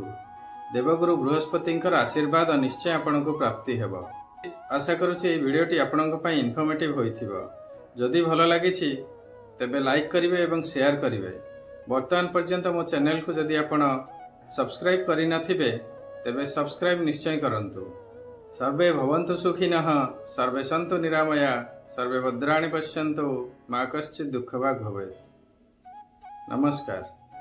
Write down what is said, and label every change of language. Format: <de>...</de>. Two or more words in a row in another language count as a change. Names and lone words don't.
<or>ଦେବଗୁରୁ ବୃହସ୍ପତିଙ୍କର ଆଶୀର୍ବାଦ ନିଶ୍ଚୟ ଆପଣଙ୍କୁ ପ୍ରାପ୍ତି ହେବ। ଆଶା କରୁଛି ଏହି ଭିଡ଼ିଓଟି ଆପଣଙ୍କ ପାଇଁ ଇନଫର୍ମେଟିଭ୍ ହୋଇଥିବ। ଯଦି ଭଲ ଲାଗିଛି ତେବେ ଲାଇକ୍ କରିବେ ଏବଂ ସେୟାର କରିବେ। ବର୍ତ୍ତମାନ ପର୍ଯ୍ୟନ୍ତ ମୋ ଚ୍ୟାନେଲକୁ ଯଦି ଆପଣ ସବସ୍କ୍ରାଇବ୍ କରିନଥିବେ ତେବେ ସବସ୍କ୍ରାଇବ୍ ନିଶ୍ଚୟ କରନ୍ତୁ।</or> <sa>सर्वे भवन्तु सुखिनः, सर्वे सन्तु निरामया, सर्वे भद्राणि पश्यन्तु, मा कश्चित् दुःखभाग् भवेत्। नमस्कार।</sa>